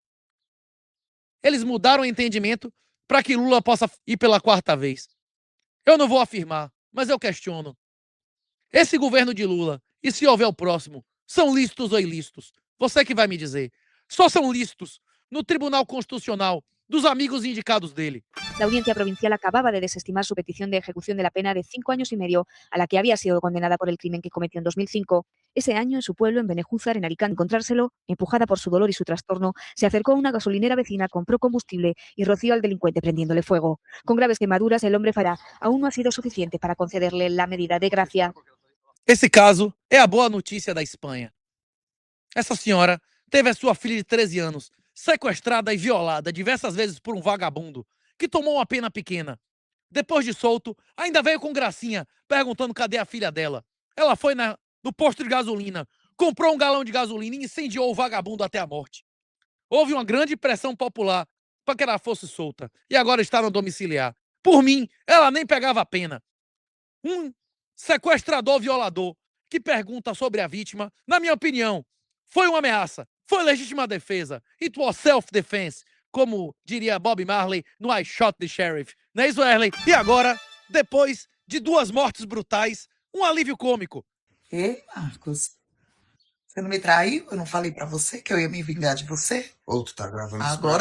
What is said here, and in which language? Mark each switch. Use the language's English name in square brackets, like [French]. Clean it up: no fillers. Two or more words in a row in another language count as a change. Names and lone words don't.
[Portuguese] Eles mudaram o entendimento para que Lula possa ir pela 4ª vez. Eu não vou afirmar, mas eu questiono. Esse governo de Lula, e se houver o próximo, são lícitos ou ilícitos? Você que vai me dizer. Só são lícitos no Tribunal Constitucional dos amigos indicados dele. [Spanish] La Audiencia Provincial acababa de desestimar su petición de ejecución de la pena de 5 años y medio a la que había sido condenada por el crimen que cometió en 2005. Ese año, en su pueblo, en Benejúzar, en Alicante, encontrárselo, empujada por su dolor y su trastorno, se acercó a una gasolinera vecina, compró combustible y roció al delincuente prendiéndole fuego. Con graves quemaduras, el hombre fará aún no ha sido suficiente para concederle la medida de gracia. [Portuguese] Esse caso é a boa notícia da Espanha. Essa senhora teve a sua filha de 13 anos sequestrada e violada diversas vezes por um vagabundo que tomou uma pena pequena. Depois de solto, ainda veio com gracinha, perguntando cadê a filha dela. Ela foi no posto de gasolina, comprou um galão de gasolina e incendiou o vagabundo até a morte. Houve uma grande pressão popular para que ela fosse solta e agora está no domiciliar. Por mim, ela nem pegava a pena. Um sequestrador violador que pergunta sobre a vítima, na minha opinião, foi uma ameaça, foi legítima defesa. [English] It was self-defense, [Portuguese] como diria Bob Marley no I Shot the Sheriff. Não é isso, Erley? E agora, depois de 2 mortes brutais, um alívio cômico. Ei, Marcos, você não me traiu? Eu não falei pra você que eu ia me vingar de você? Ou tu tá gravando isso Agora